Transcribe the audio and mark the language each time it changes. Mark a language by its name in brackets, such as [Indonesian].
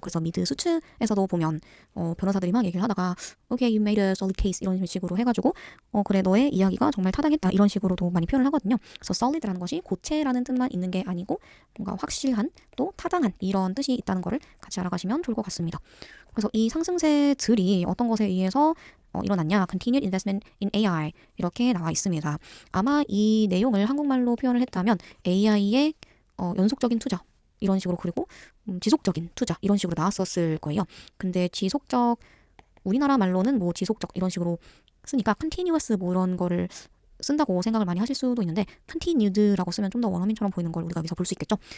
[Korean] 그래서 미드 수츠에서도 보면 변호사들이 막 얘기를 하다가 [English] Okay, you made a solid case [Korean] 이런 식으로 해가지고 그래 너의 이야기가 정말 타당했다 이런 식으로도 많이 표현을 하거든요. 그래서 solid라는 것이 고체라는 뜻만 있는 게 아니고 뭔가 확실한 또 타당한 이런 뜻이 있다는 거를 같이 알아가시면 좋을 것 같습니다. 그래서 이 상승세들이 어떤 것에 의해서 일어났냐? [English] Continued investment in AI [Korean] 이렇게 나와 있습니다. 아마 이 내용을 한국말로 표현을 했다면 AI의 연속적인 투자 이런 식으로 그리고 지속적인 투자 이런 식으로 나왔었을 거예요. 근데 우리나라 말로는 뭐 지속적 이런 식으로 쓰니까 continuous 뭐 이런 거를 쓴다고 생각을 많이 하실 수도 있는데 continued라고 쓰면 좀 더 원어민처럼 보이는 걸 우리가 여기서 볼 수 있겠죠.